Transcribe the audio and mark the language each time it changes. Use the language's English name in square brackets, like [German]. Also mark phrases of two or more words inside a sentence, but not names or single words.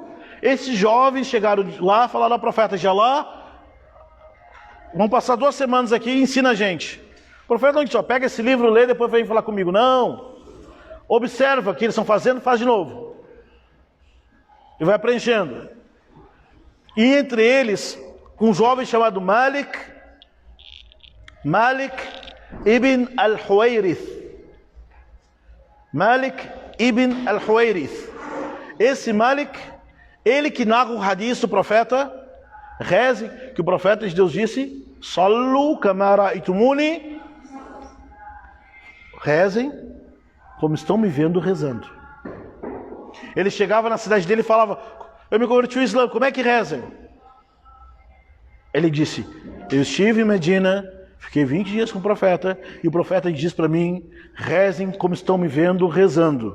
[Portuguese] Esses jovens chegaram lá, falaram ao profeta de Allah, vão passar 2 semanas aqui e ensina a gente. O profeta não disse, ó, pega esse livro, lê, depois vem falar comigo. Não. Observa o que eles estão fazendo, faz de novo. E vai preenchendo. E entre eles, um jovem chamado Malik ibn al-Huwairith. Malik ibn al-Huwairith. Esse Malik, ele que narra o hadith do profeta, reze, que o profeta de Deus disse, [Arabic] صلوا كما رأيتموني, [Portuguese] rezem como estão me vendo rezando. Ele chegava na cidade dele e falava, eu me converti ao Islã, como é que rezem? Ele disse, eu estive em Medina, fiquei 20 dias com o profeta, e o profeta disse para mim, rezem como estão me vendo rezando.